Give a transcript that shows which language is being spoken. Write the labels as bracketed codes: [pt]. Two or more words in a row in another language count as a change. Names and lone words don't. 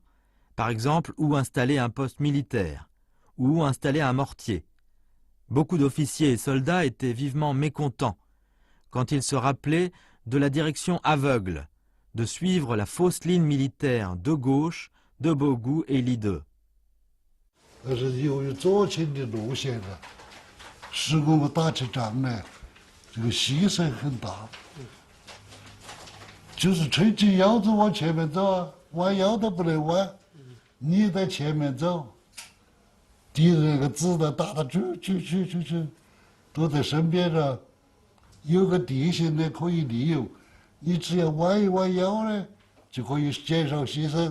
[fr] Par exemple, où installer un poste militaire, ou où installer un mortier. Beaucoup d'officiers et soldats étaient vivement mécontents quand ils se rappelaient de la direction aveugle, de suivre la fausse ligne militaire de gauche de Bogu et Li De. [zh] 但是由于左倾的路线呢，使我们打起仗来，这个牺牲很大。就是吹起腰子往前面走啊，弯腰都不能弯，你在前面走，敌人那个子弹打得去，都在身边了，有个地形呢可以利用，你只要弯一弯腰呢，就可以减少牺牲。